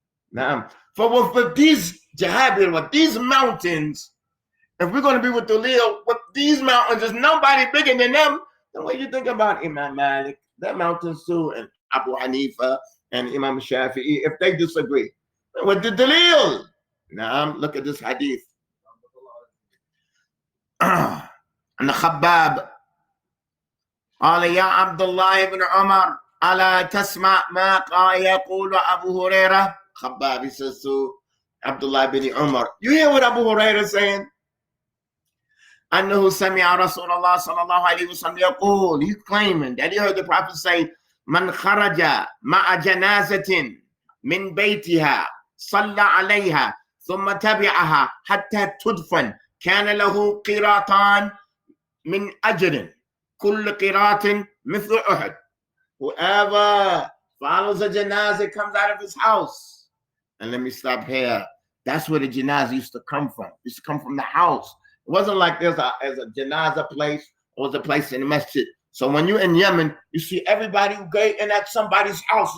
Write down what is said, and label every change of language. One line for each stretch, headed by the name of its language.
English: Now, for with these Jahabir, with these mountains, if we're going to be with the Dalil, with these mountains, there's nobody bigger than them. Then what you think about Imam Malik, that mountains too, and Abu Hanifa and Imam Shafi'i, if they disagree with the Dalil? Now, look at this hadith. And the Khabbab,
Arabic: قال يا عبد الله بن عمر ألا تسمع ما يقول أبو هريرة.
English: Khabbab, he says to Abdullah bin Umar, you hear what Abu Hurairah is saying?
Arabic: أنه سمع رسول الله صلى الله عليه وسلم يقول,
English: he's claiming that he heard the Prophet say,
Arabic: من خرج مع جنازة من بيتها صلى عليها ثم تبعها حتى تدفن كان له قيراطان من أجر كل قيراط مثل أحد.
English: Whoever follows a janazah comes out of his house. And let me stop here. That's where the janazah used to come from. It used to come from the house. It wasn't like there's a janazah place or was a place in the masjid. So when you're in Yemen, you see everybody who go in at somebody's house.